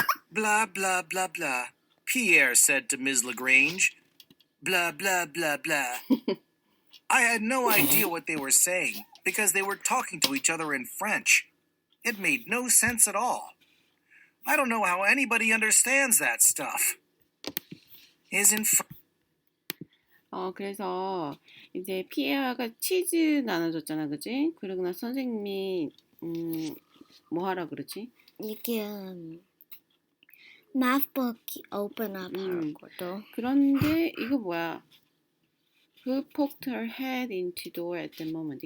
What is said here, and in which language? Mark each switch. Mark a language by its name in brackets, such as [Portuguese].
[English] Blah, blah, blah, blah, Pierre said to Ms. LaGrange. Blah, blah, blah, blah. I had no idea what they were saying because they were talking to each other in French. It made no sense at all. I don't know how anybody understands that stuff. [Korean] 그래서 이제 피에어가 치즈 나눠줬잖아, 그지? 그러고 나서 선생님이 뭐 하라 그러지? [English] You can math book open up [Korean] 하라고도. 그런데 이거 뭐야? [English] Who poked her head into door at the moment?